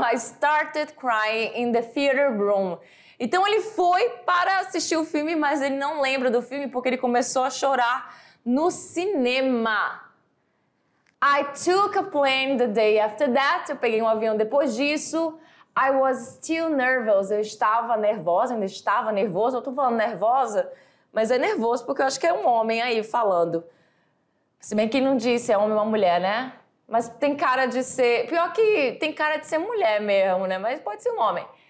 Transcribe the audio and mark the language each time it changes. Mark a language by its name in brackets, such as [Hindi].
[English] I started crying in the theater room. [Portuguese] Então ele foi para assistir o filme, mas ele não lembra do filme porque ele começou a chorar no cinema. [English] I took a plane the day after that. [Portuguese] Eu peguei um avião depois disso. [English] I was still nervous. [Portuguese] Eu estava nervosa, ainda estava nervosa. Eu tô falando nervosa, mas é nervoso porque eu acho que é um homem aí falando. Se bem que ele não disse é homem ou uma mulher, né? Mas tem cara de ser... Pior que tem cara de ser mulher mesmo, né? Mas pode ser um homem.